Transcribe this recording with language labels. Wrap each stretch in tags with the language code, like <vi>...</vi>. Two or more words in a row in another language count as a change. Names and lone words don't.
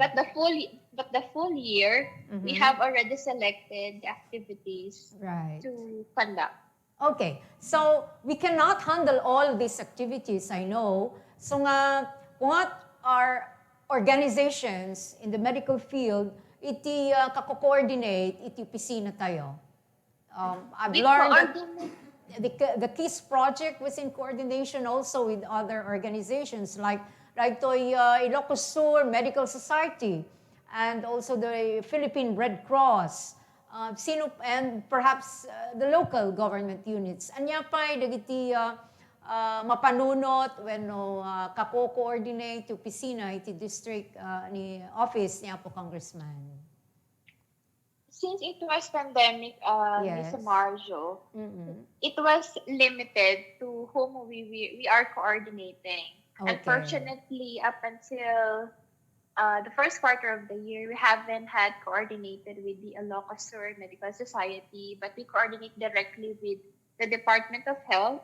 <en>But the full year, we have already selected the activities to conduct. Okay, so we cannot handle all these activities, I know. So nga, what are organizations in the medical field,</en> <ilo>iti kako-coordinate, iti opisina tayo.</ilo> <en>I've learned that the KISS project was in coordination also with other organizations like Ilocos Sur Medical Society and also the Philippine Red Cross, and perhaps the local government units.</en> <ilo>Anya pa'y dagiti mapanunot when kako-coordinate opisina iti district ni office ni Apo Congressman.</ilo> <en>Since it was pandemic, Ms. Marjo, it was limited to whom we are coordinating. Okay. Unfortunately, up until the first quarter of the year, we haven't had coordinated with the Ilocos Sur Medical Society, but we coordinate directly with the Department of Health.</en>